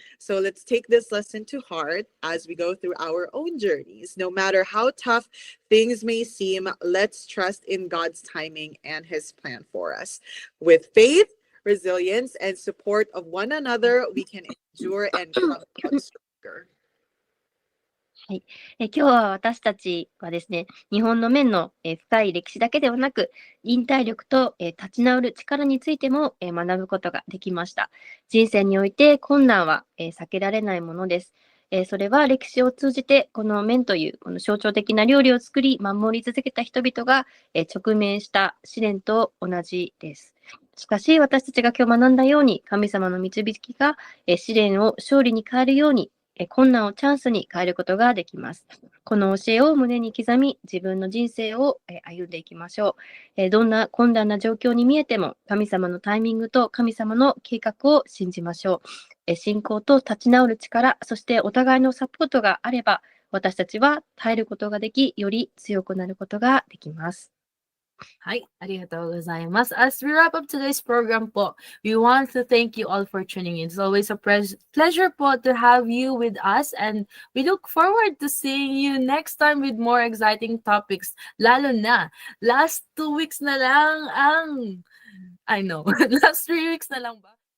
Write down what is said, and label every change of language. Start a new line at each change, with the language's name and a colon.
English: So let's take this lesson to heart as we go through our own journeys. No matter how tough things may seem, let's trust in God's timing and His plan for us. With faith, resilience, and support of one another, we can endure and come out stronger.
Japanese: はい。今日は私たちはですね、日本の面の深い歴史だけではなく、忍耐力と立ち直る力についても学ぶことができました。人生において困難は避けられないものです。それは歴史を通じてこの麺というこの象徴的な料理を作り守り続けた人々が直面した試練と同じです。しかし私たちが今日学んだように神様の導きが試練を勝利に変えるように困難をチャンスに変えることができます。この教えを胸に刻み自分の人生を歩んでいきましょう。どんな困難な状況に見えても神様のタイミングと神様の計画を信じましょう。信仰と立ち直る力、そしてお互いのサポートがあれば私たちは耐えることができ、より強くなることができます。
English: Hi,
Japanese: arigatou gozaimasu.
English: As we wrap up today's program po, we want to thank you all for tuning in. It's always a pleasure po to have you with us, and we look forward to seeing you next time with more exciting topics.
Filipino: Lalo na, last 2 weeks na lang ang,
English: I know,
Filipino: last 3 weeks na lang ba?